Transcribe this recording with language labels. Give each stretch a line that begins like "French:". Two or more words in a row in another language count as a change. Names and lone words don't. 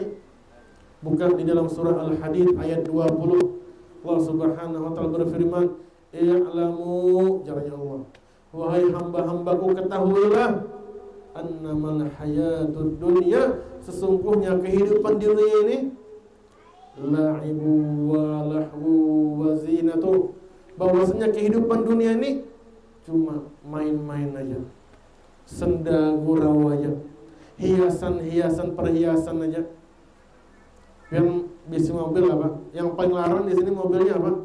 Indonesian: Bukan di dalam surah Al-Hadid ayat 20. Allah
Arabic: Subhanahu wa taala
Indonesian: berfirman, "I'lamu," jaranya Allah, "wahai hamba-hambaku, ketahuilah
Arabic: annamal hayatud dunya,
Indonesian: sesungguhnya kehidupan di dunia ini
Arabic: la'ibu wa lahu wa zinatu,
Indonesian: bahwasanya kehidupan dunia ini cuma main-main aja, senda gurau aja, hiasan-hiasan perhiasan aja."
Banjar: Yang bisi mobil apa? Yang paling larang di sini mobilnya apa?